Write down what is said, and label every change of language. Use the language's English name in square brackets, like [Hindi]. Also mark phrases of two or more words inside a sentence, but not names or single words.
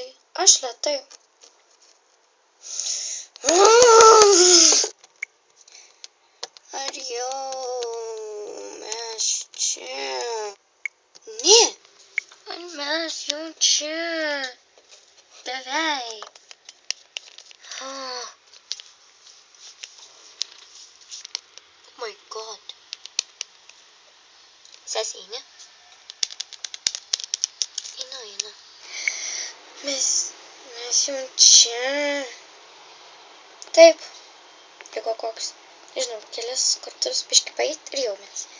[Lithuanian] Aš lėtai. Ar jau mes čia? Ne. Ar mes jau čia? Beveik. [English] Oh my god. [Lithuanian] Sesė, eini? Einu. Mes jau čia. Taip. Liko koks, nežinau, kelis kartus biškį paeit ir jau mes.